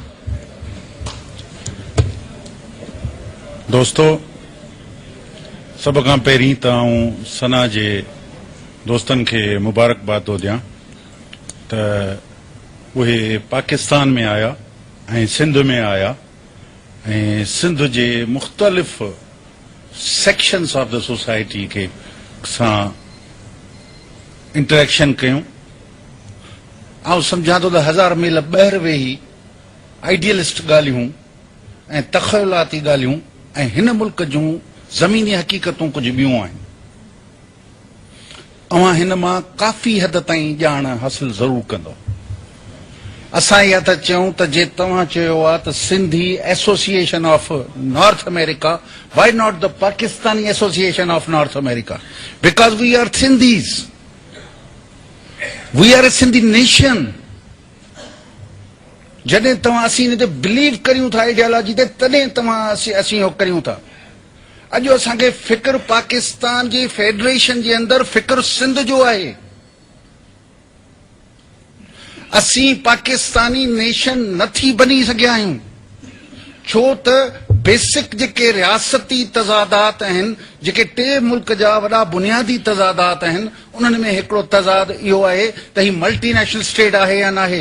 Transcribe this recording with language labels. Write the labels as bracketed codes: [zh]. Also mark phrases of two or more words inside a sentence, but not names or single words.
[sd] दोस्तों, सब खां पहिरीं त आऊं सना जे दोस्तनि खे मुबारकबाद थो ॾियां त उहे पाकिस्तान में आया ऐं सिंध में आया ऐं सिंध जे मुख़्तलिफ़ [en] sections of the society [sd] के सां इंटरेक्शन कयूं। आउं सम्झां थो त हज़ार मील ॿाहिरि वेही आइडियलिस्ट ॻाल्हियूं ऐं तख़यलाती ॻाल्हियूं ऐं हिन मुल्क जूं ज़मीनी हक़ीक़तूं कुझु ॿियूं आहिनि। अवां हिन मां काफ़ी हद ताईं ॼाण हासिल ज़रूरु कंदो। असां इहा त चयूं त जे तव्हां चयो आहे त [en] Sindhi Association of North America, why not the Pakistani Association of North America? Because we are Sindhis, we are a Sindhi nation. [sd] जॾहिं तव्हां असीं हिन ते बिलीव करियूं था आइडियोलॉजी ते, तॾहिं तव्हां असीं हो करियूं था। अॼु असांखे फिक्र पाकिस्तान जी फेडरेशन जे अंदरि फिक्र सिंध जो आहे। असीं पाकिस्तानी नेशन नथी बनी सघिया आहियूं, छो त बेसिक जेके रियासती तज़ादात आहिनि, जेके टे मुल्क जा वॾा बुनियादी तज़ादात आहिनि, उन्हनि में हिकिड़ो तज़ाद इहो आहे त ही [en] multinational state [sd] आहे या नाहे।